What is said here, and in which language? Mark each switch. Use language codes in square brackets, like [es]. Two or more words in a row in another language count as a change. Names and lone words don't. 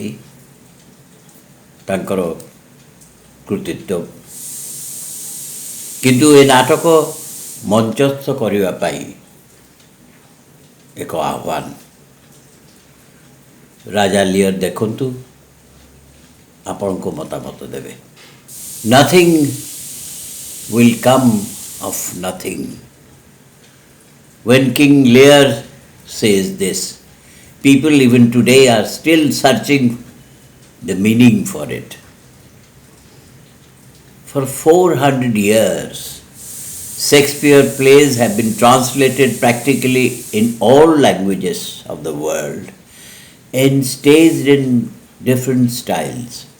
[or] ତାଙ୍କର କୃତିତ୍ୱ, କିନ୍ତୁ ଏ ନାଟକ ମଞ୍ଚସ୍ଥ କରିବା ପାଇଁ ଏକ ଆହ୍ୱାନ। ରାଜା ଲିୟର ଦେଖନ୍ତୁ, ଆପଣଙ୍କ ମତାମତ ଦେବେ। [en] Nothing will come of nothing. When King Lear says this, people even today are still searching the meaning for it. For 400 years, Shakespeare plays have been translated practically in all languages of the world and staged in different styles.